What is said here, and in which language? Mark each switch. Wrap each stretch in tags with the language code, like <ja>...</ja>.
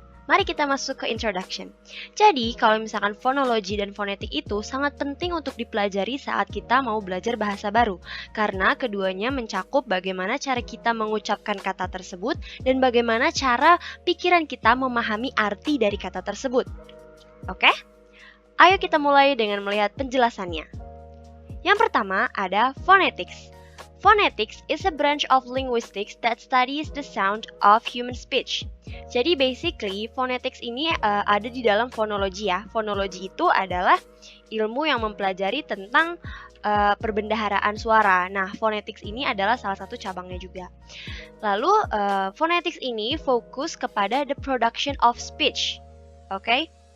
<id>Mari kita masuk ke introduction. Jadi, kalau misalkan fonologi dan fonetik itu sangat penting untuk dipelajari saat kita mau belajar bahasa baru, karena keduanya mencakup bagaimana cara kita mengucapkan kata tersebut dan bagaimana cara pikiran kita memahami arti dari kata tersebut. Oke? Ayo kita mulai dengan melihat penjelasannya. Yang pertama ada phonetics.</id> <en>Phonetics is a branch of linguistics that studies the sound of human speech.</en> <id>Jadi basically phonetics ini ada di dalam fonologi ya. Fonologi itu adalah ilmu yang mempelajari tentang perbendaharaan suara. Nah, phonetics ini adalah salah satu cabangnya juga. Lalu phonetics ini fokus kepada</id> <en>the production of speech.</en> <id>Oke?</id>